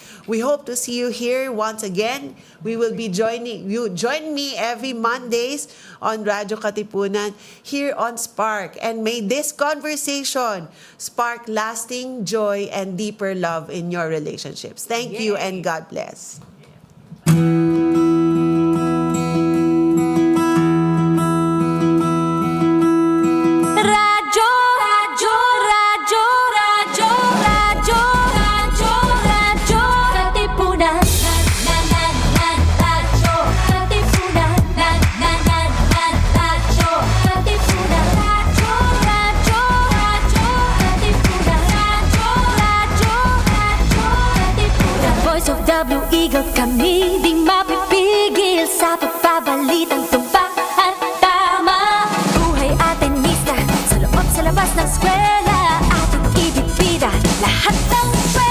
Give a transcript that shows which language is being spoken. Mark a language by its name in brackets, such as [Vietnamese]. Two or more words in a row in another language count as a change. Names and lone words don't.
[English] We hope to see you here once again. We will be joining you. Join me every Mondays on Radyo Katipunan here on SPARC. And may this conversation spark lasting joy and deeper love in your relationships. Thank you and God bless. Radyo, radyo, radyo, radyo, radyo, radyo, radyo, Katipunan. Radyo, Katipunan. Radyo, Katipunan. Radyo, radyo, radyo, Katipunan. Radyo, radyo, radyo, Katipunan. The voice of the Blue Eagle, [Filipino] kami di mapipigil sa pagbabalitang tumpak at tama. Buhay atin sa loob, sa labas ng eskwela, ating ibibida lahat ng